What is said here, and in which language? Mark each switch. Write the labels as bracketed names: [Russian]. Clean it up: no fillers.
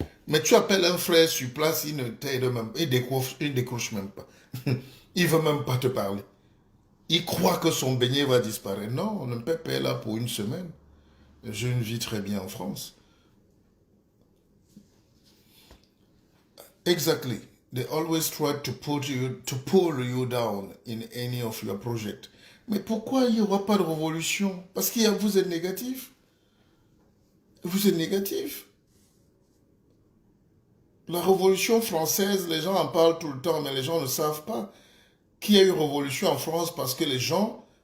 [French] Mais tu appelles un frère sur place, il ne t'aide même pas, il décroche même pas. Il ne veut même pas te parler. Il croit que son beignet va disparaître. Non, le pépé est là pour une semaine. Je ne vis très bien en France. [English] Exactly. They always try to pull you down in any of your projects. [French] Mais pourquoi il n'y aura pas de révolution? Parce que vous êtes négatif. Vous êtes négatif. La révolution française, les gens en parlent tout le temps, mais les gens ne savent pas qu'il y a eu révolution en France parce que les gens